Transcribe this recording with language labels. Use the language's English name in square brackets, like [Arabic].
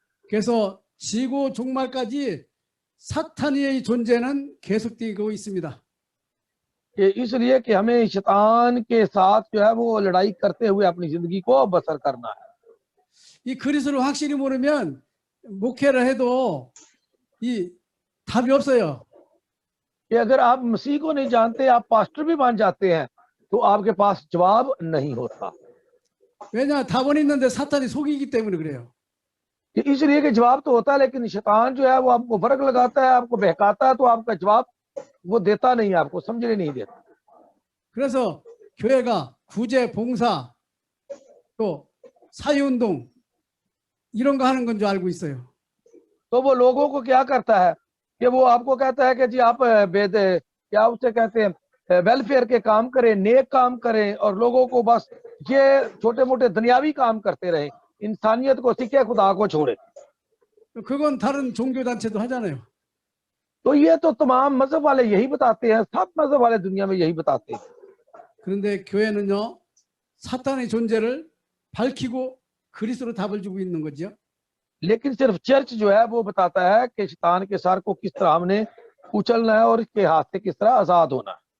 [Korean] 그래서 지구 종말까지 사탄의 존재는 계속되고 있습니다. [Hindi] कि इसलिए कि हमें शैतान के साथ जो है वो लड़ाई करते हुए अपनी जिंदगी को बसर करना है। [Korean] 이 그리스도를 확실히 모르면 목회를 해도 이 답이 없어요. [Hindi] कि अगर आप मसीह को नहीं जानते, आप पास्टर भी बन जाते हैं तो आपके पास जवाब नहीं होता। [Korean] 왜냐? 답은 있는데 사탄이 속이기 때문에 그래요. [Hindi] कि इसलिए कि जवाब तो होता है लेकिन शैतान जो है वो आपको फर्क लगाता है, आपको बहकाता है, तो आपका जवाब वो देता नहीं, आपको समझने नहीं देता। [Korean] 그래서 교회가 구제, 봉사, 또 사회운동 이런 거 하는 건 줄 알고 있어요. [Hindi] तो वो लोगों को क्या करता है कि वो आपको कहता है कि जी आप क्या उसे कहते हैं वेलफेयर के काम करें, नेक काम करें और लोगों को बस ये छोटे मोटे दुनियावी काम करते रहे, इंसानियत को सीखे, खुदा को छोड़े। [Korean] 그건 다른 종교단체도 하잖아요. [Hindi] तो ये तो तमाम मजहब वाले यही बताते हैं, सब मजहब वाले दुनिया में यही बताते हैं। [Korean] 그런데 교회는요, 사탄의 존재를 밝히고 그리스도로 답을 주고 있는 거죠. [Hindi] लेकिन सिर्फ चर्च जो है वो बताता है कि शैतान के सर को किस तरह हमने कुचलना है और इसके हाथ से किस तरह आजाद होना है।